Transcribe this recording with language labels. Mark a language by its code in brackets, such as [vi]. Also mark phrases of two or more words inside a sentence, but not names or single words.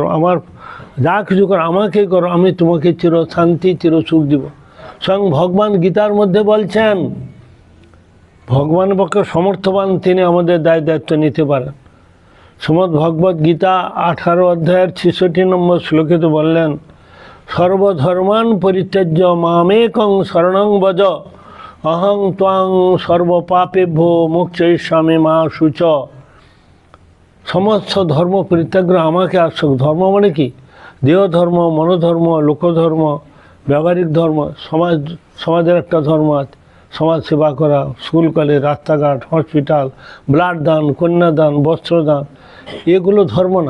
[bn] আমার যা কিছু করো আমাকেই করো, আমি তোমাকে চির শান্তি চির সুখ দিব। স্বয়ং ভগবান গীতার মধ্যে বলছেন, ভগবান পক্ষে সমর্থবান তিনি আমাদের দায় দায়িত্ব নিতে পারেন। শ্রীমদ্ ভগবদ্ গীতা 18 অধ্যায়ের 66 নম্বর শ্লোকে তো বললেন, [sa] সর্বধর্মান পরিত্যাজ্য মামেকং শরণং ব্রজ, অহং ত্বাং সর্বপাপেভ্যো মোক্ষয়িষ্যামি মা শুচ। [bn] সমস্ত ধর্ম পরিত্যাগ করে আমাকে আশ্রয়। ধর্ম মানে কি? দেহ ধর্ম, মনোধর্ম, লোকধর্ম, ব্যবহারিক ধর্ম, সমাজের একটা ধর্ম আছে, সমাজ সেবা করা, স্কুল কলেজ, রাস্তাঘাট, হসপিটাল, ব্লাড দান, কন্যাদান, বস্ত্রদান, এগুলো ধর্ম না।